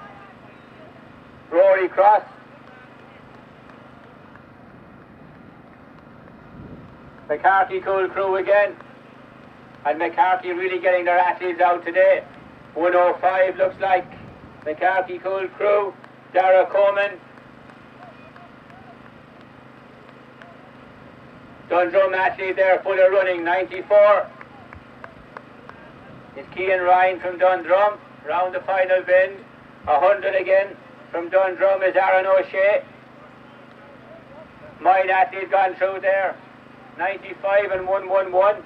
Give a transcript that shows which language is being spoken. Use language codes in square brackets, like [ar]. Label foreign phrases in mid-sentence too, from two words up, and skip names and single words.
[en] Rory Cross. McCarthy Cool Crew again. And McCarthy really getting their athletes out today. 105 looks like McCarthy Cool Crew. Dara Coleman. Dundrum athlete there, full of running. 94 is Cian Ryan from Dundrum, round the final bend. 100 again from Dundrum is Aaron O'Shea. Mine athlete gone through there. 95 and 111.